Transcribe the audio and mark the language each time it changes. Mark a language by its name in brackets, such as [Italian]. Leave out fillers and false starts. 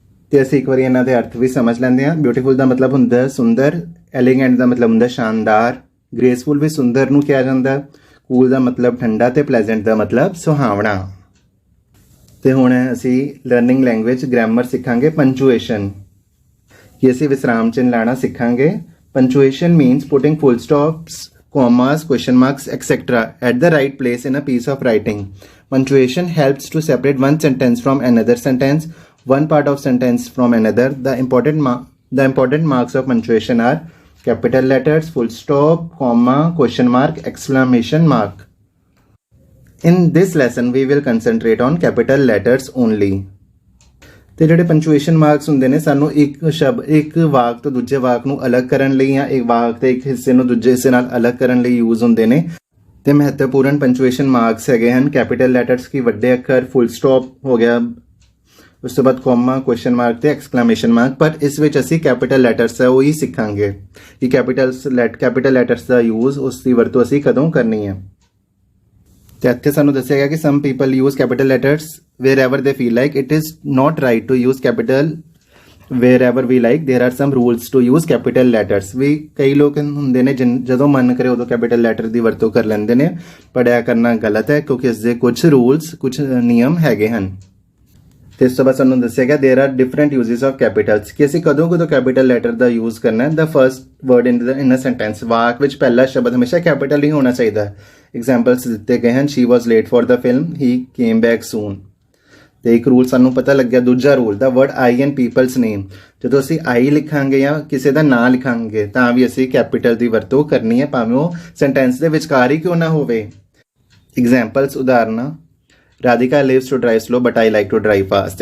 [Punjabi] ਤੇ ਅਸੀਂ ਇੱਕ ਵਾਰੀ ਇਹਨਾਂ ਦੇ ਅਰਥ ਵੀ ਸਮਝ ਲੈਂਦੇ ਹਾਂ। ਬਿਊਟੀਫੁਲ ਦਾ ਮਤਲਬ ਹੁੰਦਾ ਸੁੰਦਰ, ਐਲੀਗੈਂਟ ਦਾ ਮਤਲਬ ਹੁੰਦਾ ਸ਼ਾਨਦਾਰ, ਗ੍ਰੇਸਫੁਲ ਵੀ ਸੁੰਦਰ ਨੂੰ ਕਿਹਾ ਜਾਂਦਾ, ਕੂਲ ਦਾ ਮਤਲਬ ਠੰਡਾ, ਤੇ ਪਲੇਜ਼ੈਂਟ ਦਾ ਮਤਲਬ ਸੁਹਾਵਣਾ। ਤੇ ਹੁਣ ਅਸੀਂ ਲਰਨਿੰਗ ਲੈਂਗੁਏਜ ਗ੍ਰਾਮਰ ਸਿੱਖਾਂਗੇ। ਪੰਚੁਏਸ਼ਨ, ਕਿ ਅਸੀਂ ਵਿਸਰਾਮ ਚਿੰਨ੍ਹ ਲਾਣਾ ਸਿੱਖਾਂਗੇ। [English] Punctuation means putting full stops, commas, question marks, etc. at the right place in a piece of writing. Punctuation helps to separate one sentence from another sentence, one part of sentence from another. The important marks of punctuation are capital letters, full stop, comma, question mark, exclamation mark. In this lesson, we will concentrate on capital letters only. [Punjabi] ਤੇ ਜਿਹੜੇ ਪੰਚੁਏਸ਼ਨ marks ਹੁੰਦੇ ਨੇ ਸਾਨੂੰ ਇੱਕ ਵਾਕ ਤੋਂ ਦੂਜੇ ਵਾਕ ਨੂੰ ਅਲੱਗ ਕਰਨ ਲਈ, ਜਾਂ ਇੱਕ ਵਾਕ ਦੇ ਇੱਕ ਹਿੱਸੇ ਨੂੰ ਦੂਜੇ ਹਿੱਸੇ ਨਾਲ ਅਲੱਗ ਕਰਨ ਲਈ ਯੂਜ਼ ਹੁੰਦੇ ਨੇ। ਤੇ ਮਹੱਤਵਪੂਰਨ ਪੰਚੁਏਸ਼ਨ ਮਾਰਕਸ ਹੈਗੇ ਹਨ ਕੈਪੀਟਲ ਲੈਟਰਸ ਕੀ ਵੱਡੇ ਅੱਖਰ, ਫੁੱਲ ਸਟਾਪ ਹੋ ਗਿਆ, ਉਸ ਤੋਂ ਬਾਅਦ ਕੋਮਾ, ਕੁਐਸਚਨ ਮਾਰਕ ਤੇ ਐਕਸਕਲੇਮੇਸ਼ਨ ਮਾਰਕ। ਪਰ ਇਸ ਵਿੱਚ ਅਸੀਂ ਕੈਪੀਟਲ ਲੈਟਰਸ ਹੈ ਉਹ ਹੀ ਸਿੱਖਾਂਗੇ ਕਿ ਕੈਪੀਟਲ ਲੈਟਰਸ ਦਾ ਯੂਜ਼, ਉਸ ਦੀ ਵਰਤੋਂ ਅਸੀਂ ਕਦੋਂ ਕਰਨੀ ਹੈ। ਤੇ ਇੱਥੇ ਸਾਨੂੰ ਦੱਸਿਆ ਗਿਆ ਕਿ [English] Some people use capital letters wherever they feel like. It is not right to use capital wherever we like. There are some rules to use capital letters. [Punjabi] ਵੀ ਕਈ ਲੋਕ ਹੁੰਦੇ ਨੇ ਜਦੋਂ ਮਨ ਕਰੇ ਉਦੋਂ ਕੈਪੀਟਲ ਲੈਟਰ ਦੀ ਵਰਤੋਂ ਕਰ ਲੈਂਦੇ ਨੇ, ਪਰ ਇਹ ਕਰਨਾ ਗਲਤ ਹੈ ਕਿਉਂਕਿ ਇਸ ਦੇ ਕੁਝ ਰੂਲਸ, ਕੁਝ ਨਿਯਮ ਹੈਗੇ ਹਨ। ਤੇ ਇਸ ਤੋਂ ਬਾਅਦ ਸਾਨੂੰ ਦੱਸਿਆ ਗਿਆ [English] there are different uses of capitals, [Punjabi] ਕਿ ਅਸੀਂ ਕਦੋਂ ਕੈਪੀਟਲ ਲੈਟਰ ਦਾ ਯੂਜ਼ ਕਰਨਾ ਹੈ। [English] The first word in a sentence, [Punjabi] ਵਾਕ ਵਿੱਚ ਪਹਿਲਾ ਸ਼ਬਦ ਹਮੇਸ਼ਾ ਕੈਪੀਟਲ ਹੀ ਹੋਣਾ ਚਾਹੀਦਾ ਹੈ। ਐਗਜ਼ਾਮਪਲਸ ਦਿੱਤੇ ਗਏ ਹਨ, [English] she was late for the film, he came back soon। [Punjabi] ਤੇ ਇੱਕ ਰੂਲ ਸਾਨੂੰ ਪਤਾ ਲੱਗਿਆ। ਦੂਜਾ rule, [English] the word I and people's name, [Punjabi] ਜਦੋਂ ਅਸੀਂ ਆਈ ਲਿਖਾਂਗੇ ਜਾਂ ਕਿਸੇ ਦਾ ਨਾਂ ਲਿਖਾਂਗੇ ਤਾਂ ਵੀ ਅਸੀਂ ਕੈਪੀਟਲ ਦੀ ਵਰਤੋਂ ਕਰਨੀ ਹੈ, ਭਾਵੇਂ ਉਹ ਸੈਂਟੈਂਸ ਦੇ ਵਿਚਕਾਰ ਹੀ ਕਿਉਂ ਨਾ ਹੋਵੇ। [English] Examples, ਉਦਾਹਰਨਾਂ, Radhika lives to drive slow but I like to drive fast.